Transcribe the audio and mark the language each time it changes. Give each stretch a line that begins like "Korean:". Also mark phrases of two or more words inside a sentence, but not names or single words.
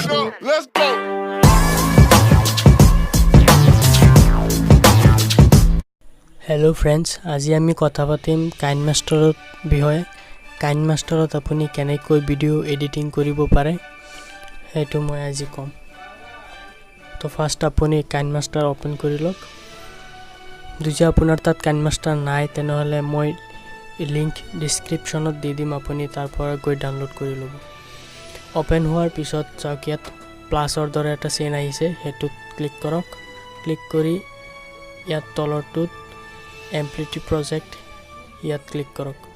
English: Let's go. Hello friends,
Assamese: আজি আমি কথা পাতিম কাইনমাষ্টাৰৰ বিষয়ে। কাইনমাষ্টাৰত আপুনি কেনেকৈ ভিডিও এডিটিং কৰিব পাৰে হেতু মই আজি কম। তো ফার্স্ট আপুনি কাইনমাষ্টাৰ ओपन কৰি লওক। যদি আপোনাৰ তাত काइनमास्टर নাই তেনেহলে মই লিংক ডেসক্ৰিপচনত দি দিম, আপুনি তাৰ পৰা গৈ ডাউনলোড কৰি ল'ব। ओपन হোৱাৰ পিছত চাওক ইয়াত প্লাসৰ দৰে এটা চেইন আহিছে, হেতুত ক্লিক কৰক। ক্লিক কৰি ইয়াত তলৰটোত
English: empty project
Assamese: ইয়াত ক্লিক কৰক।